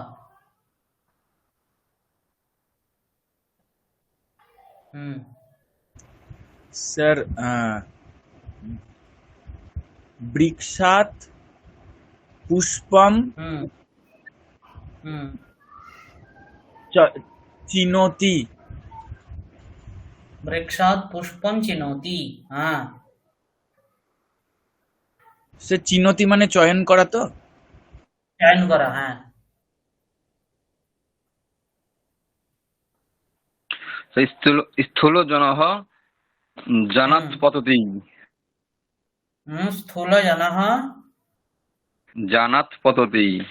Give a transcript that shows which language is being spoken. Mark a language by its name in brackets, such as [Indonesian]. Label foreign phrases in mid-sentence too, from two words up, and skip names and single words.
[Sanskrit] सर वृक्षात पुष्पम चिनोति। वृक्षात् पुष्पं चिनोति। हाँ, [Bangla] সে চিনতি মানে চয়ন করা তো? চয়ন করা। হ্যাঁ, [Sanskrit] स्थूलजनः जानात् पतति। स्थूलजनः जानात् पतति।